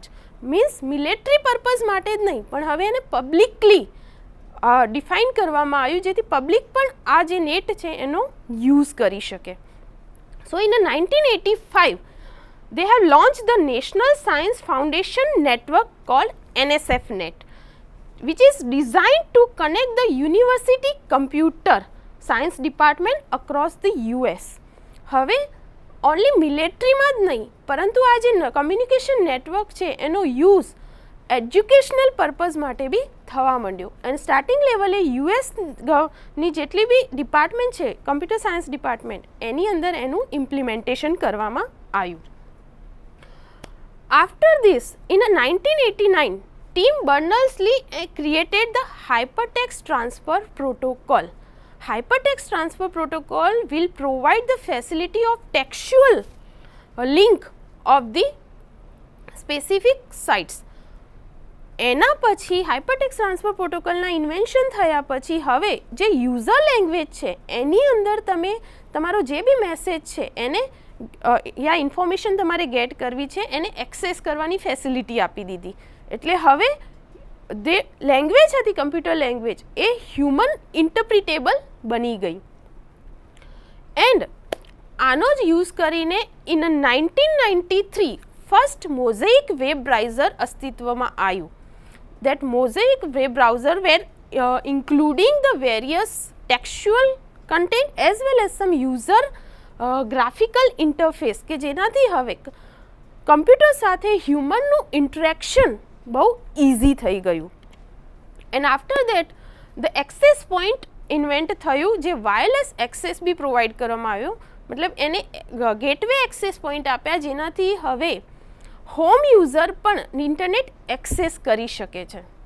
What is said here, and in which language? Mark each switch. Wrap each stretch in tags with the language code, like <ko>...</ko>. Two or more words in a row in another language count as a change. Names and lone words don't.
<en>means military purpose</en> <gu>માટે જ નહીં પણ હવે એને publicly ડિફાઇન કરવામાં આવ્યું જેથી પબ્લિક પણ આ જે નેટ છે એનો યુઝ કરી શકે.</gu> <en>So in 1985 they have launched the National Science Foundation Network called NSFNet, which is designed to connect the university computer science department across the US.</en> <gu>હવે ઓનલી મિલિટરીમાં જ નહીં પરંતુ આ જે</gu> <en>communication network</en> <gu>છે એનો યુઝ</gu> <en>educational purpose</en> <gu>માટે બી થવા માંડ્યો.</gu> <en>and starting level</en> <gu>યુએસની જેટલી બી ડિપાર્ટમેન્ટ છે</gu> <en>computer science department</en> <gu>એની અંદર એનું ઇમ્પ્લિમેન્ટેશન કરવામાં આવ્યું.</gu> <en>After this, in 1989, Tim Berners-Lee created the Hypertext Transfer Protocol. Hypertext Transfer Protocol will provide the facility of textual link of the specific sites.</en> <gu>એના પછી હાઇપરટેક્સ્ટ ટ્રાન્સફર પ્રોટોકોલના ઇન્વેન્શન થયા પછી હવે જે</gu> <en>user language</en> <gu>છે એની અંદર તમે તમારો જે બી મેસેજ છે એને યા ઇન્ફોર્મેશન તમારે ગેટ કરવી છે એને એક્સેસ કરવાની ફેસિલિટી આપી દીધી. એટલે હવે જે લેંગ્વેજ હતી</gu> <en>computer language</en> <gu>એ</gu> <en>human interpretable</en> <gu>બની ગઈ. એન્ડ આનો જ યુઝ કરીને</gu> <en>in 1993 first Mosaic web browser</en> <gu>અસ્તિત્વમાં આવ્યું.</gu> <en>That Mosaic web browser were including the various textual content as well as some user graphical interface</en> <gu>કે જેનાથી હવે કમ્પ્યુટર સાથે હ્યુમનનું ઇન્ટરેક્શન બહુ ઇઝી થઈ ગયું.</gu> <en>and after that the access point invent</en> <gu>થયું જે</gu> <en>wireless access</en> <gu>બી પ્રોવાઈડ કરવામાં આવ્યો. મતલબ એને</gu> <en>gateway access point</en> <gu>આપ્યા જેનાથી હવે</gu> <en>home user</en> <gu>પણ</gu> <en>internet access</en> <gu>કરી શકે છે.</gu>